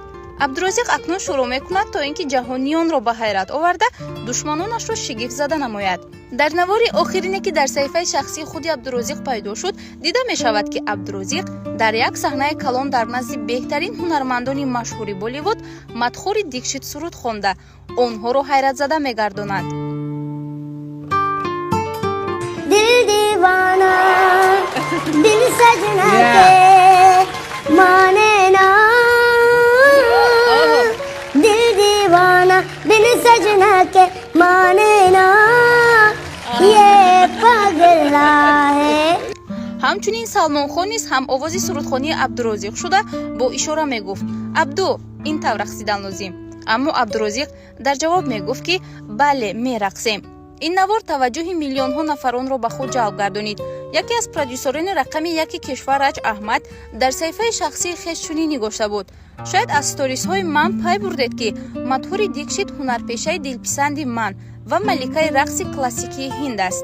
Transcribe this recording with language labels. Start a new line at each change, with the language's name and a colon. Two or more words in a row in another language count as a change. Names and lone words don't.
Tajik: Абдурозиқ акнун шурӯъ мекунад то ин ки ҷаҳонiyonро ба ҳайрат оварда душманонашро шигифт зада намояд. дар навори охирине ки дар саҳифаи шахсии худи Абдурозиқ пайдо шуд, дида мешавад ки Абдурозиқ дар як саҳнаи калон дар назди беҳтарин ҳунармандони машҳури Болливуд Мадхури Дикшит суруд хонда онҳоро ҳайратзада мегардонад.
Hindi: दिल दीवाना दिल सजना के माने ना दिल दीवाना दिल सजना के माने ना ये पगला है.
Tajik: ҳамчунин Салмонхон низ ҳам овози сурудхонии Абдурозиқ шуда бо ишора мегуфт: абду ин тав рақсидан лозим. аммо Абдурозиқ дар ҷавоб мегуфт ки бале мерақсем. ин навор таваҷҷӯҳи миллионҳо нафаронро ба худ ҷалб гардонид. яке аз продюсерони рақами яки кишвар Раҷ Аҳмад дар саҳифаи шахсии хеш чунин нигошта буд: шояд аз сторисҳои ман пай бурдед ки Мадхури Дикшит ҳунарпешаи дилписанди ман ва маликаи рақси классикии Ҳинд аст.